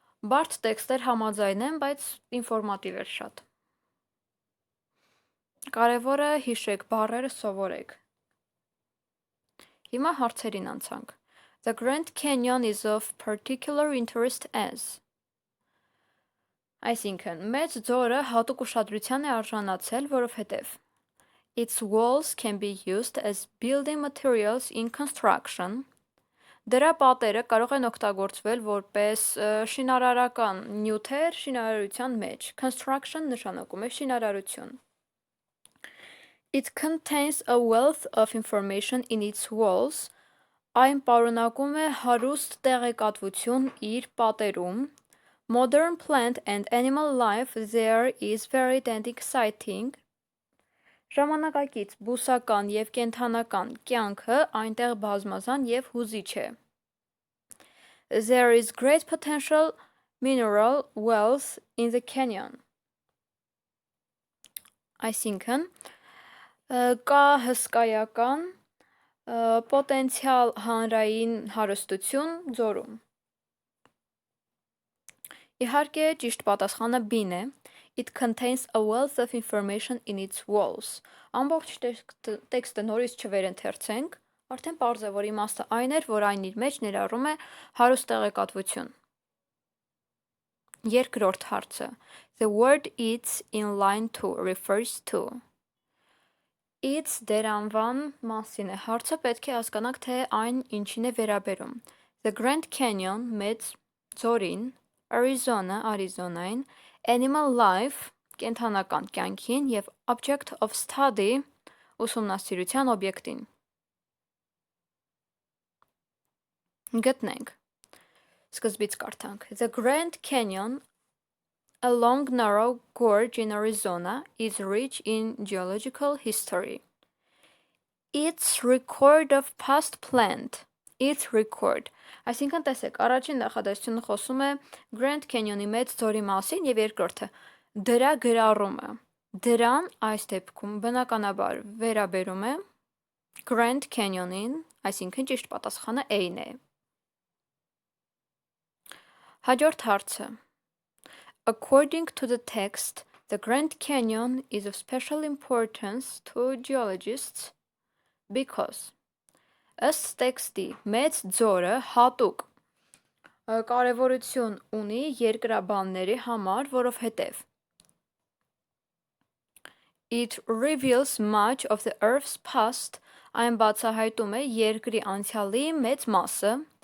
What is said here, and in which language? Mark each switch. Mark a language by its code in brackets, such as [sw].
[hy] Բարդ տեքստեր համաձայն եմ, բայց ինֆորմատիվ էր շատ. Կարևորը հիշեք, բառերը սովորեք. Հիմա հարցերին անցանք. [en] The Grand Canyon is of particular interest as. [hy] Այսինքն, մեծ ձորը հատուկ ուշադրության է արժանացել, որովհետև [en] its walls can be used as building materials in construction. [hy] Դրա պատերը կարող են օգտագործվել որպես շինարարական նյութեր շինարարության մեջ. Construction նշանակում է շինարարություն. [en] It contains a wealth of information in its walls. [hy] Այն պարունակում է հարուստ տեղեկատվություն իր պատերում. [en] Modern plant and animal life there is varied and exciting. [hy] Ժամանակակից բուսական և կենդանական կյանքը այնտեղ բազմազան և հուզիչ է. [en] There is great potential mineral wealth in the canyon. [hy] Այսինքն, կա հսկայական պոտենցիալ հանրային հարստություն ձորում. Իհարկե, ճիշտ պատասխանը B-ն է. [en] It contains a wealth of information in its walls. [hy] Ամբողջ տեքստը նորից չվերընթերցենք, արդեն պարզ է, որ իմաստը այն էր, որ այն իր մեջ ներառում է հարուստ տեղեկատվություն. Երկրորդ հարցը. [en] The word its in line 2 refers to. [hy] Its դերանվան մասին է հարցը, պետք է հասկանանք, թե այն ինչին է վերաբերում. The Grand Canyon, մեծ ձորին, Arizona, Արիզոնային, Animal Life, կենդանական կյանքին և Object of Study, ուսումնասիրության օբյեկտին. Գտնենք. Սկզբից կարդանք. [en] The Grand Canyon, a long narrow gorge in Arizona, is rich in geological history. Its record of past plant. Its record. [hy] Այսինքն տեսեք, առաջին նախադասությունը խոսում է Grand Canyon-ի մեծ ձորի մասին և երկրորդը դրա գրառումը. Դրան այս դեպքում բնականաբար վերաբերում է Grand Canyon-ին, այսինքն ճիշտ պատասխանը A-ն է. Հաջորդ հարցը. [en] According to the text, the Grand Canyon is of special importance to geologists because [hy] ըստ տեքստի մեծ ձորը հատուկ կարևորություն ունի երկրաբանների համար, որովհետև [en] It reveals much of the Earth's past, [hy] այն բացահայտում է երկրի անցյալի մեծ մասը.